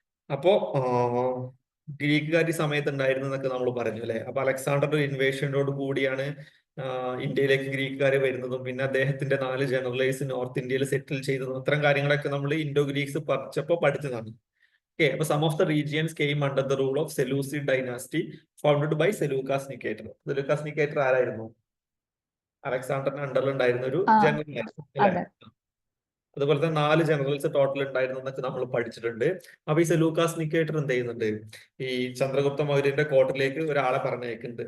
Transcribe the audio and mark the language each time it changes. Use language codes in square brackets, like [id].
[ml] അപ്പോ ഗ്രീക്കുകാർ സമയത്ത് ഉണ്ടായിരുന്നു എന്നൊക്കെ നമ്മൾ പറഞ്ഞു അല്ലെ? അപ്പൊ അലക്സാണ്ടറുടെ ഇൻവേഷനോട് കൂടിയാണ് ഇന്ത്യയിലേക്ക് ഗ്രീക്കുകാർ വരുന്നതും പിന്നെ അദ്ദേഹത്തിന്റെ 4 ജനറലൈസ് നോർത്ത് ഇന്ത്യയിൽ സെറ്റിൽ ചെയ്തതും ഇത്തരം കാര്യങ്ങളൊക്കെ നമ്മൾ ഇൻഡോ ഗ്രീക്സ് പഠിച്ചതാണ്. [en] Okay, but some of the regions came under the rule of Seleucid dynasty founded by Seleucus Nicator. [ml] Seleucus Nicator ആരായിരുന്നു? അലക്സാണ്ടറിന്റെ അണ്ടറിൽ ഉണ്ടായിരുന്ന ഒരു ജനറൽ ആയിരുന്നു അല്ലെ? അതുപോലെ തന്നെ 4 ജനറൽസ് ടോട്ടൽ ഉണ്ടായിരുന്നു എന്നൊക്കെ നമ്മൾ പഠിച്ചിട്ടുണ്ട്. അപ്പൊ ഈ സെലൂക്കാസ് നിക്കേറ്റർ എന്ത് ചെയ്യുന്നുണ്ട്? ഈ ചന്ദ്രഗുപ്ത മൗര്യന്റെ കോർട്ടിലേക്ക് ഒരാളെ പറഞ്ഞയക്കുന്നുണ്ട്.